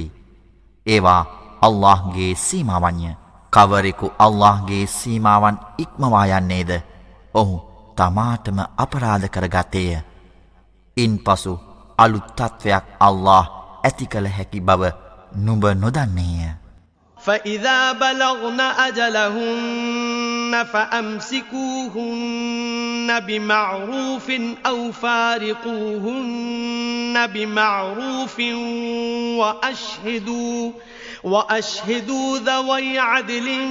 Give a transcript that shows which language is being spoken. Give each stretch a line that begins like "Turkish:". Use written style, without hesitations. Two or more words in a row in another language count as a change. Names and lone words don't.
Sinhala: ඒවා අල්ලාහ්ගේ සීමාවන්ය. කවරෙකු අල්ලාහ්ගේ සීමාවන් ඉක්මවා යන්නේද ඔහු තමාටම අපරාධ කරගත්තේය. ඉන්පසු අලුත් තත්වයක් අල්ලාහ් ඇති කළ හැකි බව නුඹ නොදන්නේය.
Arabic: فإذا بلغن أجلهن فأمسكوهن بمعروف أو فارقوهن بمعروف وأشهدوا ذوي عدل